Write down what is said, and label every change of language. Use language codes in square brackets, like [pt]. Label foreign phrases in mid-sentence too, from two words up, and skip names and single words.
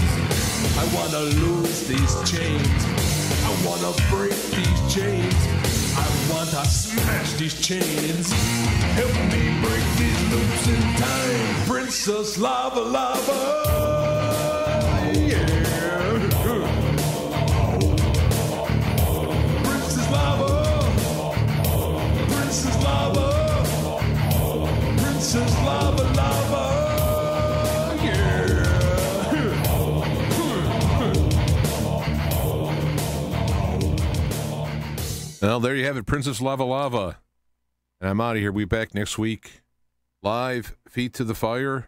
[en] I wanna lose these chains. I wanna break these chains. I wanna smash these chains. Help me break these loops in time. Princess Lava Lava. Yeah. Princess Lava. Princess Lava. Princess Lava Lava. Well, there you have it, Princess Lava Lava. And I'm out of here. We'll be back next week. Live, feet to the fire.